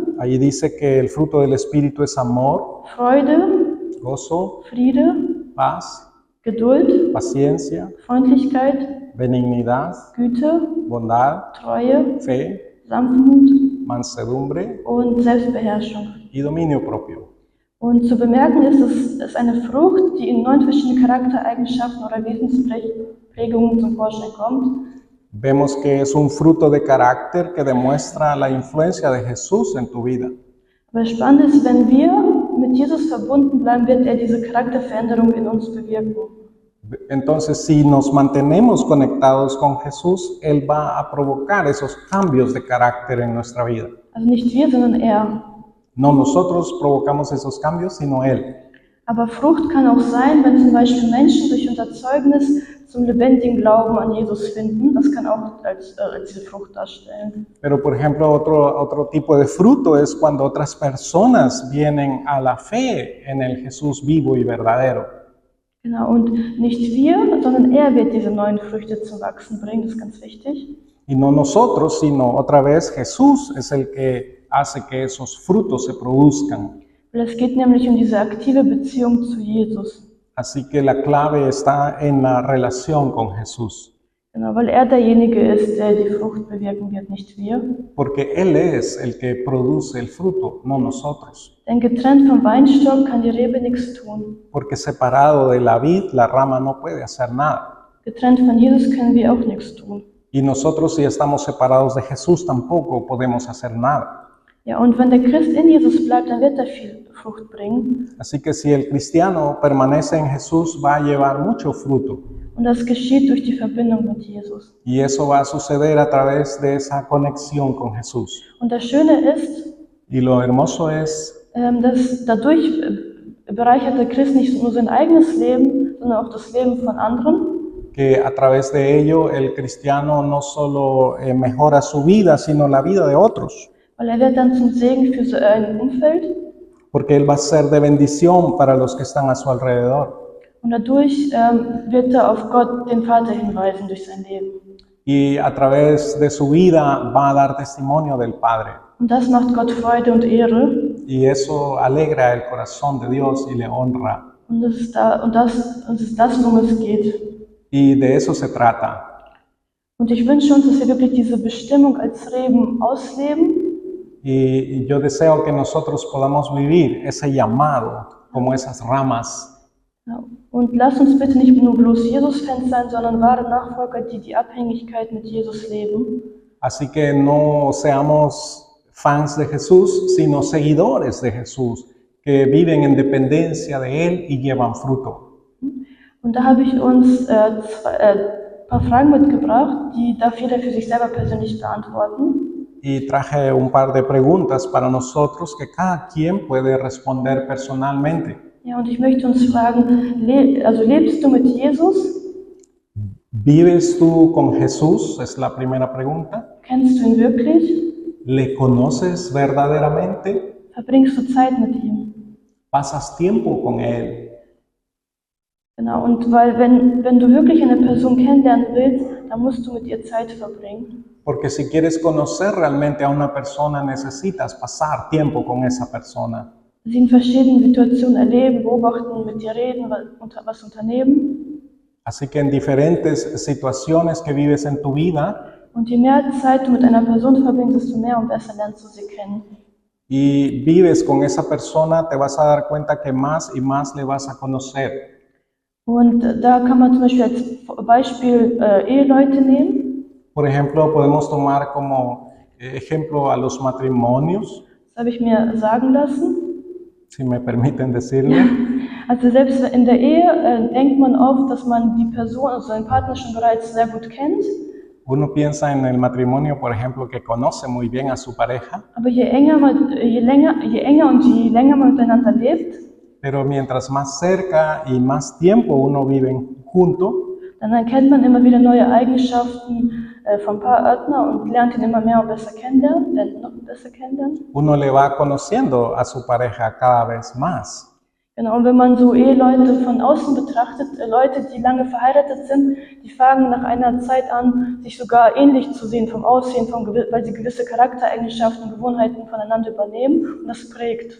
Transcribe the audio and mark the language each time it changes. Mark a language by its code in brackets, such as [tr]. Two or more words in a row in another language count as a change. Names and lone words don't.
[es] Allí dice que el fruto del Espíritu es amor, [de] Freude, [es] gozo, [de] Friede, [es] paz, [de] Geduld, [es] paciencia, [de] Freundlichkeit, [es] benignidad, [de] Güte, [es] bondad, [de] Treue, [es] fe, [de] Sanftmut [es] mansedumbre [de] und Selbstbeherrschung. [es] y dominio propio. [de] Und zu bemerken ist, es ist eine Frucht, die in 9 verschiedenen Charaktereigenschaften oder Wesensprägungen zum Vorschein kommt. [es] Vemos que es un fruto de carácter que demuestra la influencia de Jesús en tu vida. [de] Aber spannend ist, wenn wir mit Jesus verbunden bleiben, wird er diese Charakterveränderung in uns bewirken. [es] Entonces, si nos mantenemos conectados con Jesús, Él va a provocar esos cambios de carácter en nuestra vida. [de] Also nicht wir, sondern er. [es] No nosotros provocamos esos cambios, sino Él. [de] Aber Frucht kann auch sein, wenn zum Beispiel Menschen durch unser Zeugnis zum lebendigen Glauben an Jesus finden. Das kann auch als diese Frucht darstellen. [es] Pero, por ejemplo, otro tipo de fruto es cuando otras personas vienen a la fe en el Jesús vivo y verdadero. [de] Genau, und nicht wir, sondern er wird diese neuen Früchte zum Wachsen bringen. Das ist ganz wichtig. [es] Y no nosotros, sino otra vez Jesús es el que hace que esos frutos se produzcan. [de] Weil es geht nämlich um diese aktive Beziehung zu Jesus. [es] Así que la clave está en la relación con Jesús. [de] Genau, weil er derjenige ist, der die Frucht bewirken wird, nicht wir. [es] Porque Él es el que produce el fruto, no nosotros. [de] Denn getrennt vom Weinstock kann die Rebe nichts tun. [es] Porque separado de la vid, la rama no puede hacer nada. [de] Getrennt von Jesus können wir auch nichts tun. [es] Y nosotros, si estamos separados de Jesús, tampoco podemos hacer nada. [de] Ja, und wenn der Christ in Jesus bleibt, dann wird er viel Frucht bringen. [es] Así que si el cristiano permanece en Jesús, va a llevar mucho fruto. [de] Und das geschieht durch die Verbindung mit Jesus. [es] Y eso va a suceder a través de esa conexión con Jesús. [de] Und das Schöne ist, [es] Y lo hermoso es [de] dass dadurch bereichert der Christ nicht nur sein eigenes Leben, sondern auch das Leben von anderen. [es] que a través de ello el cristiano no solo mejora su vida, sino la vida de otros. [de] Weil er wird dann zum Segen für sein Umfeld. [es] Porque Él va a ser de bendición para los que están a su alrededor. [de] Und dadurch wird er auf Gott, den Vater, hinweisen durch sein Leben. [es] Y a través de su vida va a dar testimonio del Padre. [de] Und das macht Gott Freude und Ehre. [es] Y eso alegra el corazón de Dios y le honra. [de] Und das ist das, worum es geht. [es] Y de eso se trata. [de] Und ich wünsche uns, dass wir wirklich diese Bestimmung als Reben ausleben. [es] Y yo deseo que nosotros podamos vivir ese llamado como esas ramas. [de] Ja, und lasst uns bitte nicht nur bloß Jesus-Fans sein, sondern wahre Nachfolger, die die Abhängigkeit mit Jesus leben. [es] Así que no seamos fans de Jesús, sino seguidores de Jesús, que viven en dependencia de Él y llevan fruto. [de] Und da habe ich uns ein paar Fragen mitgebracht, die darf jeder für sich selber persönlich beantworten. [es] Y traje un par de preguntas para nosotros que cada quien puede responder personalmente. [de] Ja, und ich möchte uns fragen, lebst du mit Jesus? [es] ¿Vives tú con Jesús? Es la primera pregunta. [de] Kennst du ihn wirklich? [es] ¿Le conoces verdaderamente? [de] Verbringst du Zeit mit ihm? [es] ¿Pasas tiempo con Él? [de] Genau, und weil wenn du wirklich eine Person kennenlernen willst, dann musst du mit ihr Zeit verbringen. [es] Porque si quieres conocer realmente a una persona, necesitas pasar tiempo con esa persona. [de] Sie in verschiedenen Situationen erleben, beobachten, mit dir reden, was unternehmen. [es] Así que en diferentes situaciones que vives en tu vida, [de] Und je mehr Zeit du mit einer Person verbringst, desto mehr und besser lernst du sie kennen. [es] y vives con esa persona, te vas a dar cuenta que más y más le vas a conocer. [de] Und da kann man zum Beispiel als Beispiel Eheleute nehmen. [es] Por ejemplo, podemos tomar como ejemplo a los matrimonios, [de] Das habe ich mir sagen lassen. [es] si me permiten decirlo. [de] Also selbst in der Ehe denkt man oft, dass man die Person, also seinen Partner schon bereits sehr gut kennt. [es] Uno piensa en el matrimonio, por ejemplo, que conoce muy bien a su pareja, [de] Aber je enger und je länger man miteinander lebt, [es] pero mientras más cerca y más tiempo uno vive junto, [de] dann erkennt man immer wieder neue Eigenschaften vom Partner und lernt ihn immer mehr und besser kennenlernen, noch besser kennenlernen. [es] uno le va conociendo a su pareja cada vez más. [de] Genau, und wenn man so Eheleute von außen betrachtet, Leute, die lange verheiratet sind, die fangen nach einer Zeit an, sich sogar ähnlich zu sehen vom Aussehen, weil sie gewisse Charaktereigenschaften, Gewohnheiten voneinander übernehmen und das prägt.